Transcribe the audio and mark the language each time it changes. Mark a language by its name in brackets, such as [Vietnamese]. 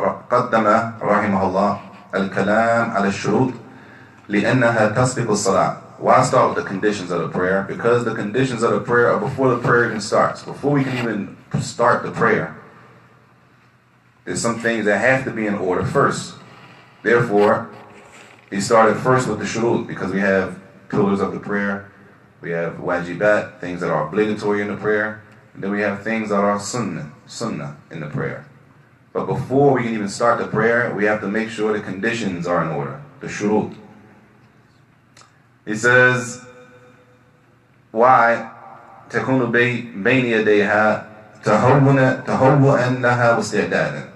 [Arabic] قدم رحمه الله الكلام على الشروط لأنها تسبق الصلاة. [English] Why start with the conditions of the prayer? Because the conditions of the prayer are before the prayer even starts. Before we can even start the prayer, there's some things that have to be in order first. Therefore, he started first with the shurut, because we have pillars of the prayer, we have wajibat, things that are obligatory in the prayer, and then we have things that are sunnah in the prayer. But before we can even start the prayer, we have to make sure the conditions are in order, the shurut. He says, why [Arabic] تكون بين يديها تهوّنا لها واستعدادا.